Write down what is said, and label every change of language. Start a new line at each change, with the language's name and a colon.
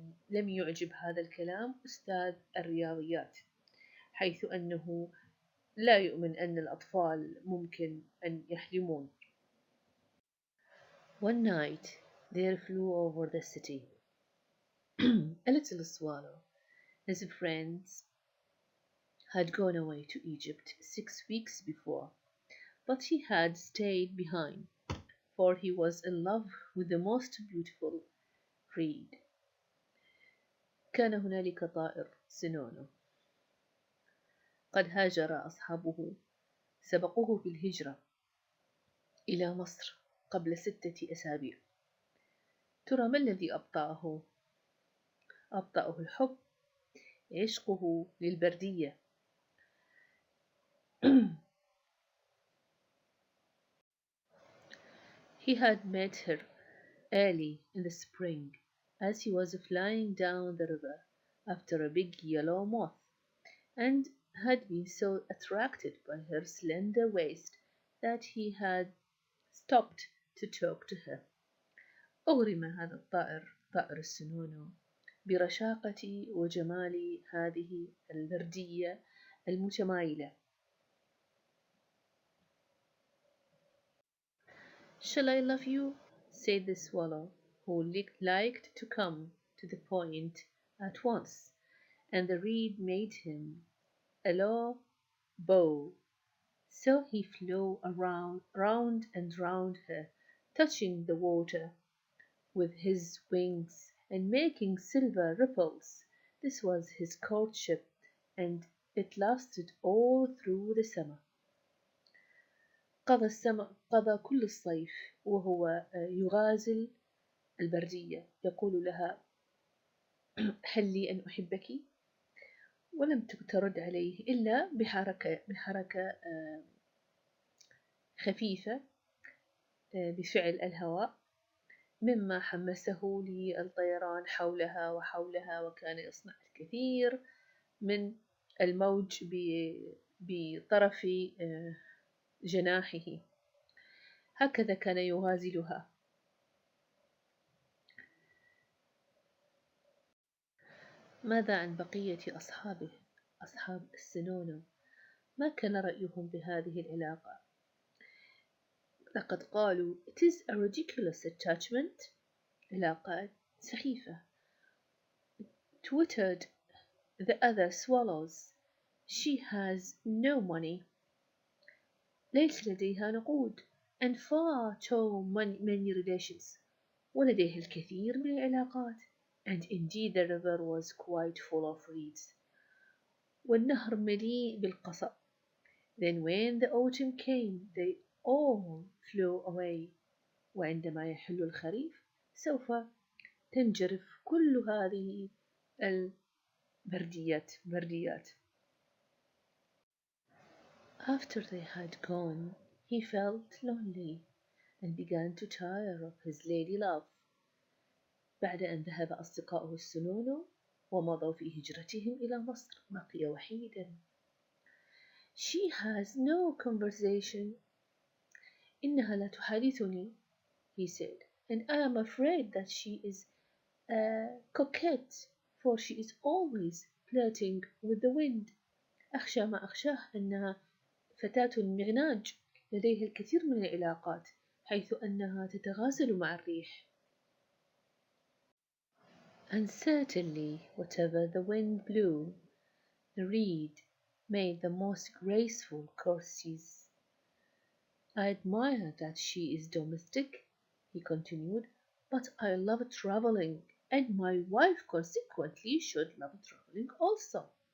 Arabic: لم يعجب هذا الكلام أستاذ الرياضيات، حيث أنه لا يؤمن أن الأطفال ممكن أن يحلمون.
English: One night there flew over the city a little swallow. His friends had gone away to Egypt 6 weeks before, but he had stayed behind, for he was in love with the most beautiful breed.
Arabic: كان هنالك طائر سنونو قد هاجر أصحابه، سبقوه في الهجرة إلى مصر قبل 6 أسابيع. ترى ما الذي أبطأه الحب؟ عشقه للبردية.
English: He had met her early in the spring as he was flying down the river after a big yellow moth, and had been so attracted by her slender waist that he had stopped to talk to her.
Arabic: أغرم هذا الطائر طائر السنونو برشاقة وجمال هذه البردية المتمايلة.
English: Shall I love you? Said the swallow, who liked to come to the point at once, and the reed made him a low bow. So he flew round and round her, touching the water with his wings and making silver ripples. This was his courtship, and it lasted all through the summer.
Arabic: قضى كل الصيف وهو يغازل البردية، يقول لها: هل لي أن أحبك؟ ولم ترد عليه إلا بحركة خفيفة بفعل الهواء، مما حمسه للطيران حولها وحولها، وكان يصنع الكثير من الموج بطرف جناحه. هكذا كان يغازلها. ماذا عن بقية أصحابه، أصحاب السنونو؟ ما كان رأيهم بهذه العلاقة؟ لقد قالوا:
English: It is a ridiculous attachment.
Arabic: علاقة سخيفة.
English: Twittered the other swallows. She has no money.
Arabic: ليس لديها نقود.
English: And far too many relations.
Arabic: ولديها الكثير من العلاقات.
English: And indeed the river was quite full of reeds.
Arabic: والنهر مليء بالقصب.
English: Then when the autumn came, they all flew away.
Arabic: وعندما يحل الخريف سوف تنجرف كل هذه البرديات.
English: After they had gone, he felt lonely and began to tire of his lady love.
Arabic: بعد أن ذهب أصدقاؤه السنونو ومضوا في هجرتهم إلى مصر، بقي وحيدا.
English: She has no conversation.
Arabic: إنها لا تحادثني,
English: he said, and I am afraid that she is a coquette, for she is always flirting with the wind.
Arabic: أخشى ما أخشاه أنها فتاة مغناج لديها الكثير من العلاقات، حيث أنها تتغازل مع الريح.
English: And certainly, whatever the wind blew, the reed made the most graceful courtesies. I admire that she is domestic, he continued, but I love travelling, and my wife consequently should love travelling also.